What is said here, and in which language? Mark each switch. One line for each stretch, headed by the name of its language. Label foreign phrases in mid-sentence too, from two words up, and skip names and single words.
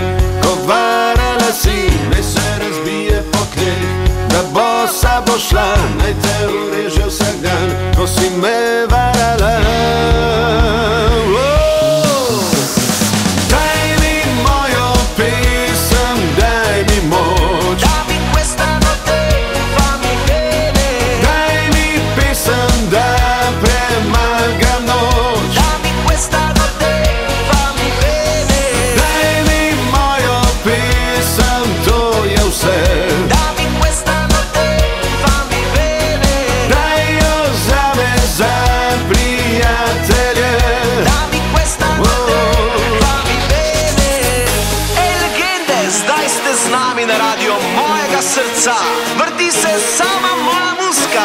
Slovenian: Kovarala si, naj se razbije po tleh, da bosa bo šla, naj te ureže vsak dan, ko si me varala. Daj mi mojo pesem, daj mi moč.
Italian: Dammi questa notte, fammi bene.
Slovenian: Daj mi pesem, da premagam noč.
Italian: Dammi questa notte, fammi bene.
Slovenian: Daj mi mojo pesem, to je vse. Na radio mojega srca vrti se sama moja muzika.